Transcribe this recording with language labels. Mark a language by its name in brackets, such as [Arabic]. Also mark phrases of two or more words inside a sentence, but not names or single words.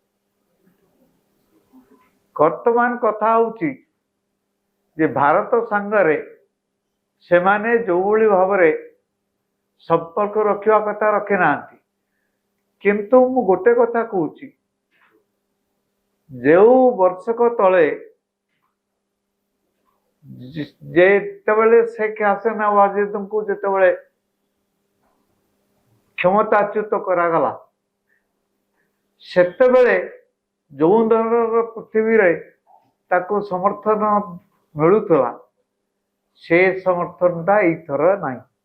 [Odia] ବର୍ତ୍ତମାନ କଥା ହଉଛି ଯେ ଭାରତ ସାଙ୍ଗରେ ସେମାନେ ଯୋଉଭଳି ଭାବରେ ସମ୍ପର୍କ ରଖିବା କଥା ରଖି ନାହାନ୍ତି। କିନ୍ତୁ ମୁଁ ଗୋଟେ କଥା କହୁଛି, ଯେଉଁ ବର୍ଷକ ତଳେ ଯେତେବେଳେ शेख हसीना वाजिदଙ୍କୁ ଯେତେବେଳେ କ୍ଷମତାଚ୍ୟୁତ କରାଗଲା, ସେତେବେଳେ ଯୋଉ ଧରଣର ପୃଥିବୀରେ ତାକୁ ସମର୍ଥନ ମିଳୁଥିଲା, ସେ ସମର୍ଥନଟା ଏଇଥର ନାହିଁ।